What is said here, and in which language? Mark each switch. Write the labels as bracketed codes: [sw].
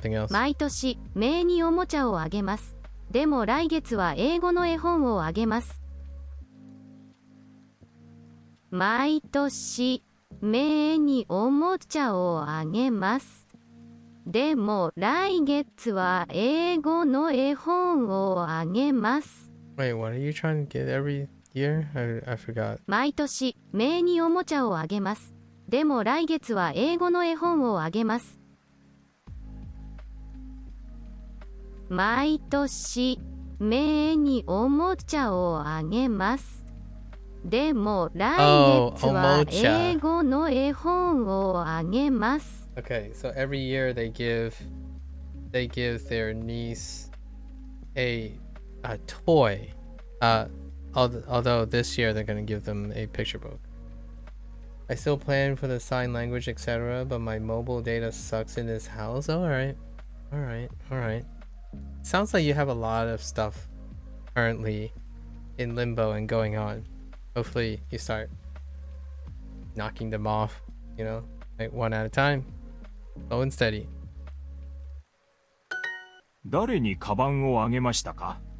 [ja] 毎年、名におもちゃをあげます。でも来月は英語の絵本をあげます。毎年、名におもちゃをあげます。でも来月は英語の絵本をあげます。 [en] Wait, what are you trying to get every year? I forgot. 毎年、名におもちゃをあげます。でも来月は英語の絵本をあげます。毎年、名におもちゃをあげます。でも来月は英語の絵本をあげます。 Okay, so every year they give their niece a toy. Although this year they're going to give them a picture book. I still plan for the sign language, etc., but my mobile data sucks in this house. All right. Sounds like you have a lot of stuff currently in limbo and going on. Hopefully you start knocking them off, like one at a time. Slow and steady. [ja] 誰にカバンをあげましたか？